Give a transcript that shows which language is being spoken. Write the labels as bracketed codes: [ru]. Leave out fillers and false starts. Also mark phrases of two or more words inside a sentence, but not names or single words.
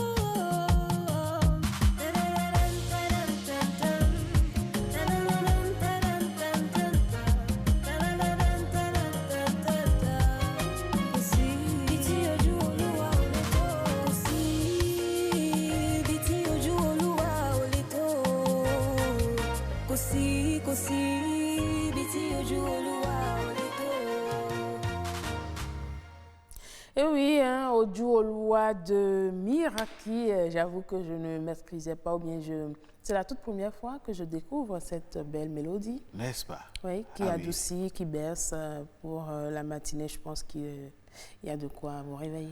[yo] Kò sí ibi tí ojú Olúwa ò lè tó. Kò sí ibi tí ojú Olúwa ò lè tó. Kò sí ibi tí ojú Olúwa ò lè tó. [fr] Et oui, hein, Oju Oluwa de Miraki, j'avoue que je ne maîtrisais pas, ou bien c'est la toute première fois que je découvre cette belle mélodie. N'est-ce pas? Oui, qui Ah oui. adoucit, qui berce pour la matinée. Je pense qu'il y a de quoi vous réveiller.